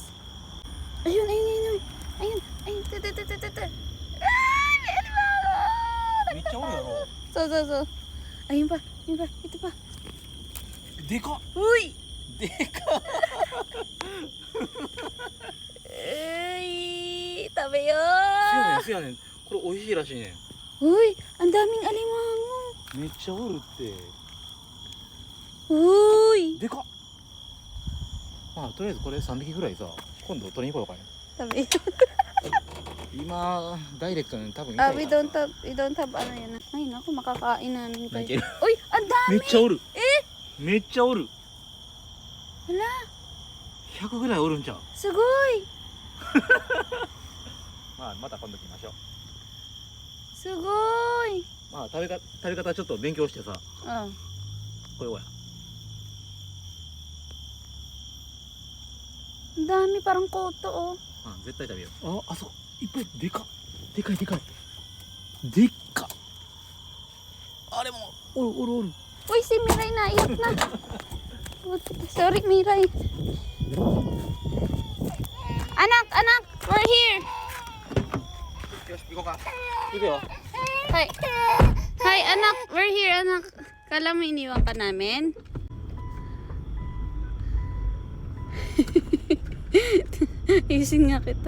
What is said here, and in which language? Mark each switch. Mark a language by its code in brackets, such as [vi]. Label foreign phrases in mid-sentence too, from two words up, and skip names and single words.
[tl] Ayun. Ayun. Ay, may alimango. So. Ayun pa. Ito pa. [ja] Deka! Uy! Deka! [tl] Tabi yun. [ja] せやねん。これ美味しいらしいねん。 [tl] Uy, ang daming alimango. [ja] めっちゃおるって。 Uy! でかっ。まあとりあえずこれ3匹ぐらいさ、今度取りに来ようかね。 [tl] Tabi. [ja] 今ダイレクトに多分 [en] we don't have yan. [tl] Ay, naku, makakain namin kayo. Nakikita. Uy, ang [ja] め [tl] dami. [ja] っちゃおる。めっちゃおる。 [tl] Hala, [ja] 100ぐらいおるんちゃう。 sugoy. まあまた今度来ましょう。 Sugoy. まあ食べ方ちょっと勉強してさ、 Oh. これはや。 [tl] Ang dami, parang koto, oh. [ja] あ、絶対食べよう。あ、あそこいっぱいでかっ。でかい。でっか。あれもおる。 [tl] Uy, si Miray naiyak na. Sorry, Miray. Anak, [en] we're here. [ja] よし、行こうか。行くよ。 [en] Hi, anak. We're here, [tl] anak. Kala mo iniwan ka namin? Isin nga kita.